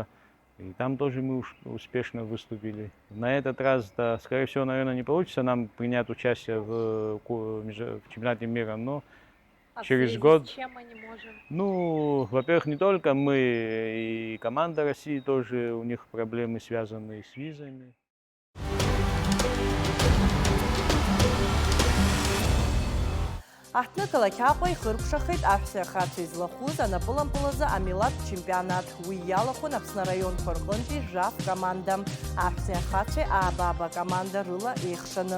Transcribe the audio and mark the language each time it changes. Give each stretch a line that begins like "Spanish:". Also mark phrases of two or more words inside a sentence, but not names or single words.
Russian: И там тоже мы успешно выступили. На этот раз, да, скорее всего, наверное, не получится нам принять участие в чемпионате мира, но через год. С чем мы не можем? Ну, во-первых, не только мы, и команда России тоже, у них проблемы, связанные с визами.
Abkhazian: Аҳҭны қалақь Аҟәа ихыркәшахеит аҳәса ахацәа излахәыз анапылампылазы амилаҭтә чемпионат. Уи иалахәын Аԥсны араионқәа рҟынтәи ЖАФ команда. Аҳәса ахацәеи аабаба команда рыла еихшаны.